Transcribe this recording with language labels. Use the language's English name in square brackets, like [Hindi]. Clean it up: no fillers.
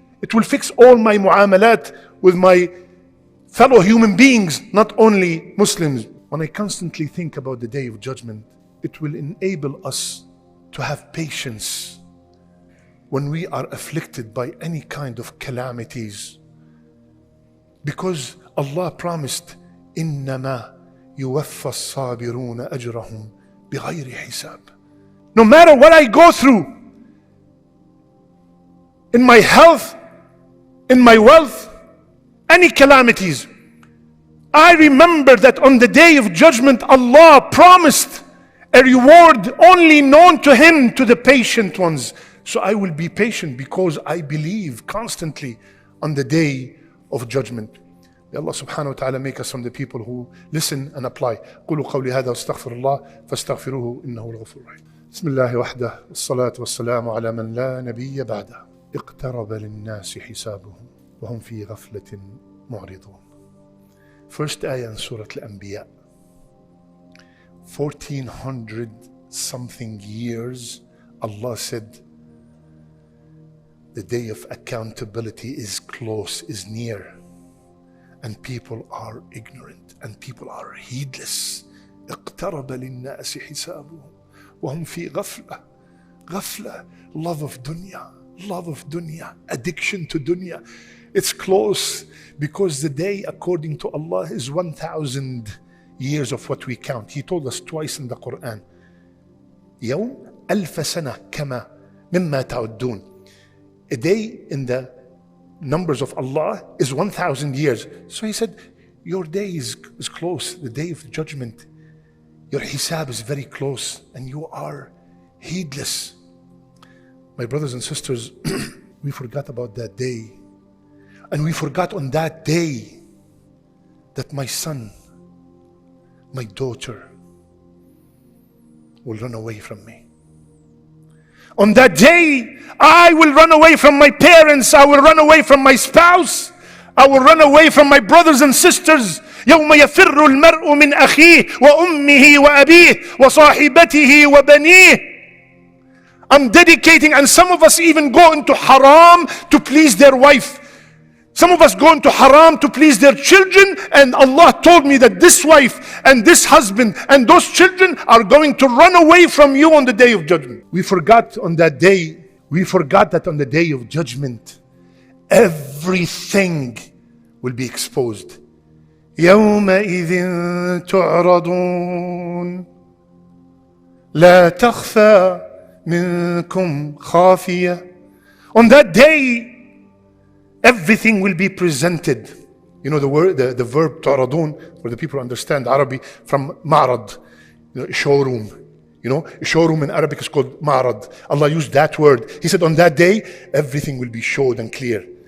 [English] It will fix all my muamalat with my fellow human beings, not only Muslims. When I constantly think about the day of judgment, it will enable us to have patience when we are afflicted by any kind of calamities. Because Allah promised, [Arabic] إِنَّمَا يُوَفَّى الصَّابِرُونَ أَجْرَهُمْ بِغَيْرِ حِسَابٍ. [English] No matter what I go through, in my health, in my wealth, any calamities, I remember that on the day of judgment, Allah promised a reward only known to Him, to the patient ones. So I will be patient because I believe constantly on the day of judgment. May Allah subhanahu wa ta'ala make us from the people who listen and apply. [Arabic] قولوا قولي هذا واستغفر الله فاستغفروه إنه الغفور الرحيم. بسم الله وحده والصلاة والسلام على من لا نبي بعده. اقترب للناس حسابهم وهم في غفلة معرضون. [English] First ayah in Surah Al-Anbiya. 1400 something years, Allah said, the day of accountability is close, is near. And people are ignorant and people are heedless. [Arabic] اقترب للناس حسابهم وهم في غفلة. [English] غفلة, love of dunya, addiction to dunya. It's close because the day according to Allah is 1,000 years of what we count. He told us twice in the Quran, [Arabic] يوم ألف سنة كما مما تعدون. [English] A day in the numbers of Allah is 1,000 years. So He said, your day is close, the day of judgment. Your hisab is very close and you are heedless. My brothers and sisters, we forgot about that day. And we forgot on that day that my son, my daughter will run away from me. On that day, I will run away from my parents. I will run away from my spouse. I will run away from my brothers and sisters. [Arabic] يوم يفر المرء من أخيه وأمه وأبيه وصاحبته وبنيه. [English] I'm dedicating, and some of us even go into haram to please their wife. Some of us go into haram to please their children, and Allah told me that this wife and this husband and those children are going to run away from you on the day of judgment. We forgot on that day, that on the day of judgment, everything will be exposed. [Arabic] يومئذ تعرضون لا تخفى منكم خافية. [English] On that day, everything will be presented. You know the word, the verb تعرضون, for the people who understand Arabic, from معرض, showroom. You know, a showroom in Arabic is called معرض. Allah used that word. He said on that day, everything will be showed and clear.